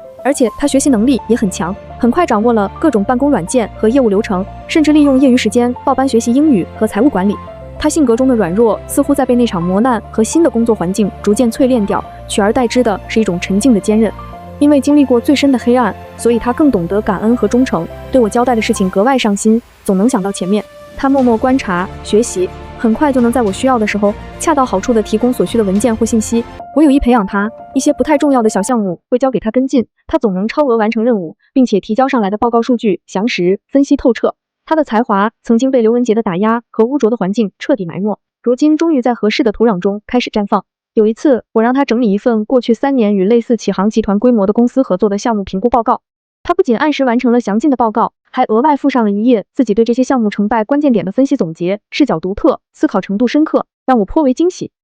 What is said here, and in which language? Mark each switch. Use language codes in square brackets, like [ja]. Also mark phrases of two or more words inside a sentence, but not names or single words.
[zh] 而且他學習能力也很強，很快掌握了各種辦公軟件和業務流程，甚至利用業餘時間報班學習英語和財務管理。他性格中的軟弱似乎在被那場磨難和新的工作環境逐漸淬煉掉，取而代之的是一種沉靜的坚韌。因為經歷過最深的黑暗，所以他更懂得感恩和忠誠，对我交代的事情格外上心，總能想到前面。他默默觀察學習，很快就能在我需要的時候恰到好處地提供所需的文件或信息。我有意培養他，一些不太重要的小項目會交給他跟進，他總能超額完成任務，並且提交上來的報告數據詳實、分析透徹。他的才華曾經被劉文杰的打壓和污濁的環境徹底埋沒，如今終於在合適的土壤中開始綻放。有一次，我讓他整理一份過去3年與類似啟航集團規模的公司合作的項目評估報告，他不僅按時完成了詳盡的報告，還額外附上了一頁自己對這些項目成敗關鍵點的分析總結，視角獨特，思考程度深刻，讓我頗為驚喜。